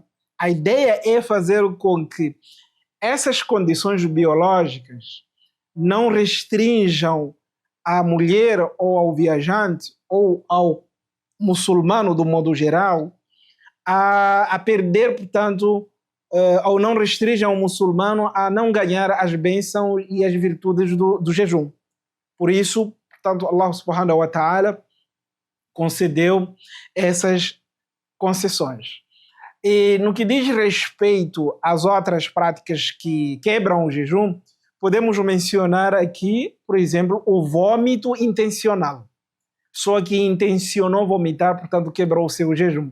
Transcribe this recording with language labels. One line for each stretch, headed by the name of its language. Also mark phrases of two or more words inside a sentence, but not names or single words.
Portuguese: A ideia é fazer com que essas condições biológicas não restringam à mulher ou ao viajante ou ao muçulmano, do modo geral, a perder, portanto, ou não restringam ao muçulmano a não ganhar as bênçãos e as virtudes do jejum. Por isso, portanto,
Arabic: الله سبحانه وتعالى
Portuguese: concedeu essas concessões. E no que diz respeito às outras práticas que quebram o jejum, podemos mencionar aqui, por exemplo, o vômito intencional. Pessoa que intencionou vomitar, portanto, quebrou o seu jejum.